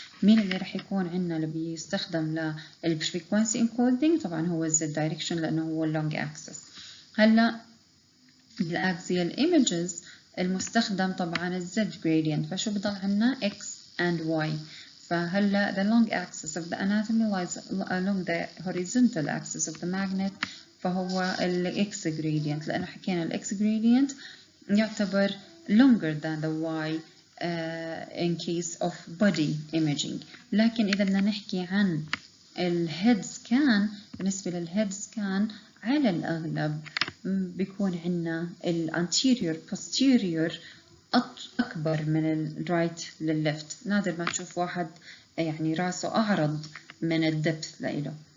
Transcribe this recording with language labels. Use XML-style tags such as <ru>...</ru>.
<ar>مين اللي راح يكون عنا اللي بيستخدم للفريكونسي encoding؟ طبعا هو z direction لأنه هو اللونج axis. هلا بالاكسيال images المستخدم طبعا الزد gradient، فشو بضل عنا x and y. فهلا</ar> <en>the long axis of the anatomy lies along the horizontal axis of the magnet،</en> <ar>فهو ال x gradient، لأنه حكينا ال x gradient يعتبر</ar> <en>longer than the y in case of body imaging.</en> <ar>لكن إذا بدنا نحكي عن الهيد سكان، بالنسبة للهيد سكان على الأغلب بيكون عندنا الانتيريور posterior أكبر من الرايت للليفت. نادر ما تشوف واحد يعني راسه أعرض من الدبث لإله.</ar>